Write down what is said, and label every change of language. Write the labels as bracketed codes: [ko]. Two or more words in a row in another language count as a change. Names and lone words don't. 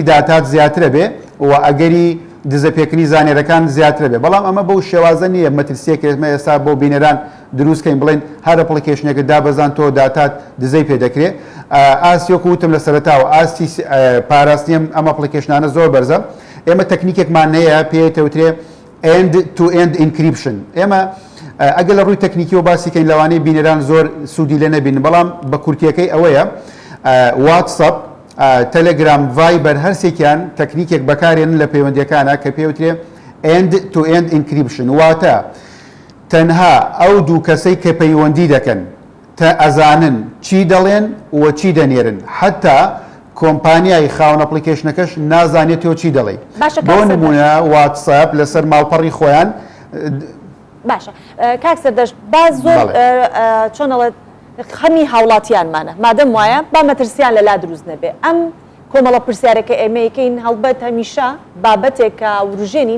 [ckb] داتات زیاترە بێ و ئەگەری دزەپێکردنی زانێرەکان زیاترە بێ بەڵام ئەمە بەو شێوازە نییە مەترسیەکە ئێمە ئێستا بۆ بینەران دروستکەین بڵێن هەر ئەپلیکیشنێکە دابەزان تۆ داتات دزەی پێ دەکرێت ئاستی وەکو وتم لە سەرەتاوە ئاستی پاراستنیم ئەم ئەپلیکیشنانە زۆر بەرزە ئێمە تەکنیکێکمان هەیە پێوترێ [en] end to end encryption [ckb] ئێمە ئەگەر لە ڕووی تەکنیکی و باسیکەین لەوانەیە بینەران زۆر سوودی لێ نەبین بەڵام بە کورتیەکەی ئەوەیە واتسەپ تەلەگرام ڤایبەر هەرسێکیان تەکنیکێک بەکارێنن لە پەیوەندیەکانە کە پێوترێ [en] end to end encryption [ckb] واتە تەنها ئەو دوو کەسەی کە پەیوەندی دەکەن تا ئەزانن چی دەڵێن و چی دەنێرن حتا کۆمپانیای خاوەن ئەپلیکیشنەکەش نازانێتەوە چی دەڵێ بۆ نمونە واتساپ لەسەر ماڵپەڕی خۆیان باشە کاک سەردەشت باز زۆر چۆنەڵێت خەمی هاوڵاتیانمانە مادەم وایە با مەترسیان لەلا دروست نەبێ ئەم کۆمەڵە پرسیارەکە ئێمەیەکەین هەڵبەت هەمیشە بابەتێک کە وروژێنین